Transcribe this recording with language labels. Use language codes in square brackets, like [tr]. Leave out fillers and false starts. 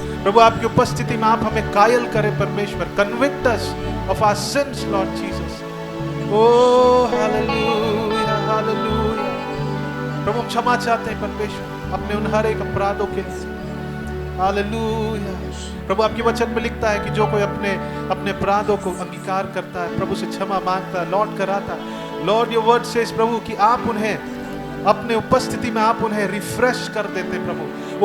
[hi] प्रभु आपकी उपस्थिति में आप हमें कायल करें परमेश्वर। [en] Convict us of our sins, Lord Jesus. Oh, hallelujah, hallelujah. [hi] प्रभु हम क्षमा चाहते हैं परमेश्वर अपने उन हर एक अपराधों के लिए। हालेलुया। प्रभु आपके वचन में लिखता है कि जो कोई अपने अपराधों को अंगीकार करता है, प्रभु से क्षमा मांगता है, लौट कर आता है। [en] lord your word says [hi] प्रभु कि आप उन्हें अपने उपस्थिति में आप उन्हें रिफ्रेश कर देते प्रभु।